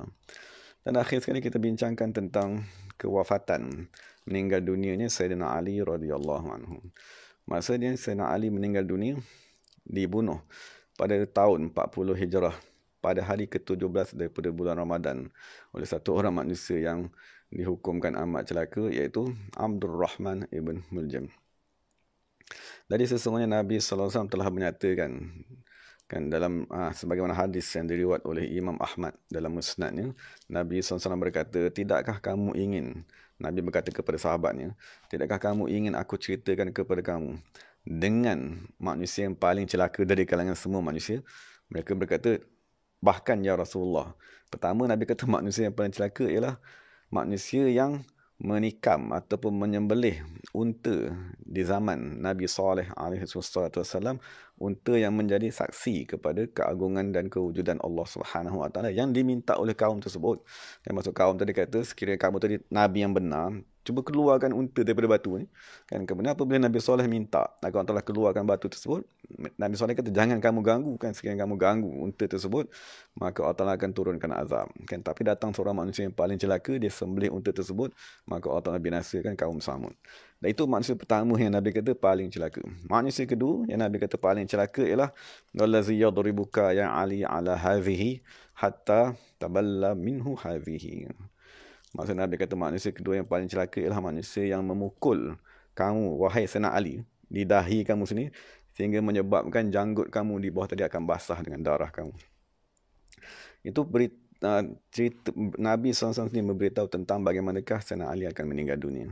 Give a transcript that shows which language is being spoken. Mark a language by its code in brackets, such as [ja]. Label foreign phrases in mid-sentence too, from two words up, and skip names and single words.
[ms] Dan akhir sekali kita bincangkan tentang kewafatan, meninggal dunianya Sayyidina Ali [ar] رضي الله عنه. [ms] Maksudnya Sayyidina Ali meninggal dunia, dibunuh pada tahun 40 Hijrah, pada hari ke-17 daripada bulan Ramadan, oleh satu orang manusia yang dihukumkan amat celaka, iaitu Abdul Rahman ibn Muljam. Jadi sesungguhnya Nabi SAW telah menyatakan, kan dalam sebagaimana hadis yang diriwayat oleh Imam Ahmad dalam musnadnya, Nabi SAW berkata, tidakkah kamu ingin, Nabi berkata kepada sahabatnya, tidakkah kamu ingin aku ceritakan kepada kamu dengan manusia yang paling celaka dari kalangan semua manusia? Mereka berkata, bahkan [ar] يا رسول الله. [ms] Pertama Nabi kata manusia yang paling celaka ialah manusia yang menikam ataupun menyembelih unta di zaman Nabi Saleh [ar] عليه وسلم, [ms] unta yang menjadi saksi kepada keagungan dan kewujudan Allah [ar] سبحانه وتعالى [ms] yang diminta oleh kaum tersebut. Yang maksud kaum tadi kata, sekiranya kamu tadi nabi yang benar, cuba keluarkan unta daripada batu ni. Kan kemudian apabila Nabi Saleh minta agar Allah keluarkan batu tersebut, Nabi Saleh kata jangan kamu ganggu, kan sekiranya kamu ganggu unta tersebut, maka Allah akan turunkan azab. Kan tapi datang seorang manusia yang paling celaka, dia sembelih unta tersebut, maka Allah binasakan kaum Samud. Dan itu manusia pertama yang Nabi kata paling celaka. Manusia kedua yang Nabi kata paling celaka ialah [ar] والذي يضربك يا علي على هذه حتى تبتل منه هذه. [ms] Maksud Nabi kata manusia kedua yang paling celaka ialah manusia yang memukul kamu, wahai Sayyidina Ali, di dahi kamu sini, sehingga menyebabkan janggut kamu di bawah tadi akan basah dengan darah kamu. Itu cerita Nabi SAW sendiri memberitahu tentang bagaimanakah Sayyidina Ali akan meninggal dunia.